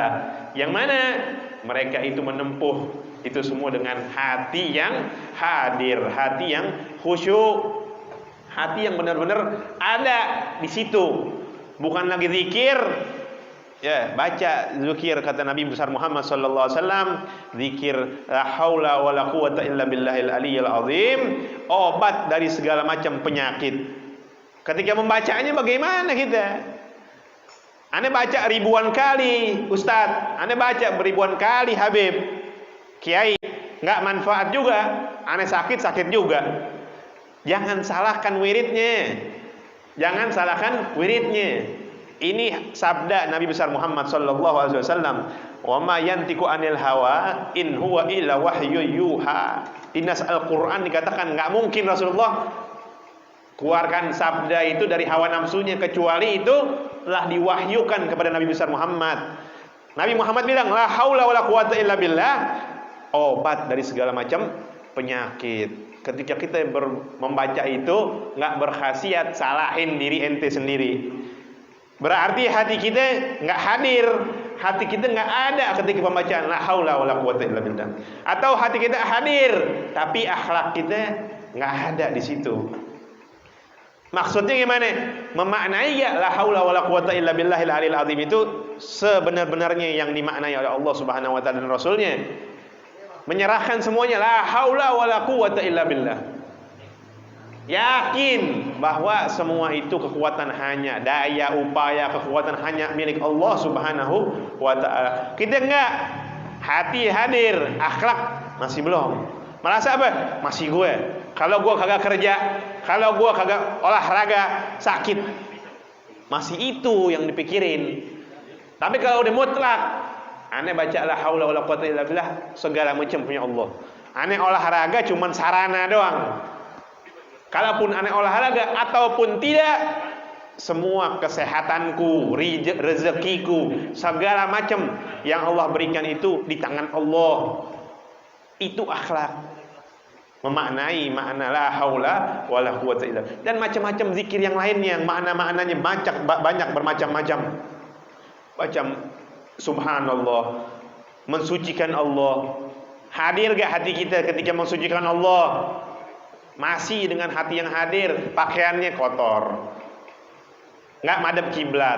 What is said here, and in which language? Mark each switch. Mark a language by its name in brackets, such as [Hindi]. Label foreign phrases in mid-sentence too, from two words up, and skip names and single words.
[Indonesian] Yang mana mereka itu menempuh itu semua dengan hati yang hadir, hati yang khusyuk, hati yang benar-benar ada di situ. Bukan lagi zikir, ya baca zikir kata Nabi besar Muhammad [Arabic] صلى الله عليه وسلم, [Indonesian] zikir [Arabic] لا حول ولا قوة إلا بالله العلي العظيم, [Indonesian] obat dari segala macam penyakit. Ketika membacanya bagaimana kita? Ane baca ribuan kali, Ustaz. Ane baca beribuan kali, Habib, Kiai, nggak manfaat juga. Ane sakit juga. Jangan salahkan wiridnya. Jangan salahkan wiridnya. Ini sabda Nabi besar Muhammad [Arabic] صلى الله عليه وسلم, "وما ينطق عن الهوى إن هو إلا وحي يوحى." [Indonesian] Di nas Al-Qur'an dikatakan nggak mungkin Rasulullah keluarkan sabda itu dari hawa nafsunya, kecuali itu telah diwahyukan kepada Nabi besar Muhammad. Nabi Muhammad bilang, [Arabic] "لا حول ولا قوة إلا بالله." [Indonesian] Obat dari segala macam penyakit. Ketika kita membaca itu nggak berkhasiat salahin diri ente sendiri, berarti hati kita nggak hadir, hati kita nggak ada ketika pembacaan [Arabic] لا حول ولا قوة إلا بالله. [Indonesian] Atau hati kita hadir tapi akhlak kita nggak ada di situ. Maksudnya gimana? Memaknai ya [Arabic] لا حول ولا قوة إلا بالله العلي العظيم [Indonesian] itu sebenar-benarnya yang dimaknai oleh Allah [Arabic] سبحانه وتعالى [Indonesian] dan Rasulnya. Menyerahkan semuanya, [Arabic] لا حول ولا قوة إلا بالله. [Indonesian] Yakin bahwa semua itu kekuatan hanya, daya upaya kekuatan hanya milik Allah [Arabic] سبحانه وتعالى. [Indonesian] Kita enggak, hati hadir, akhlak masih belum. Merasa apa? Masih gue. Kalau gue kagak kerja, kalau gue kagak olahraga, sakit. Masih itu yang dipikirin. Tapi kalau udah mutlak, aneh baca [Arabic] لا حول ولا قوة إلا بالله, [Indonesian] segala macam punya Allah. Aneh olahraga cuman sarana doang. Kalaupun aneh olahraga ataupun tidak, semua kesehatanku, rezekiku, segala macam yang Allah berikan itu di tangan Allah. Itu akhlak. Memaknai makna [Arabic] لا حول ولا قوة إلا بالله. [Indonesian] Dan macam-macam zikir yang lainnya yang makna-maknanya banyak bermacam-macam. Macam subhanallah, mensucikan Allah. Hadir gak hati kita ketika mensucikan Allah? Masih dengan hati yang hadir, pakaiannya kotor, nggak madhab kiblat.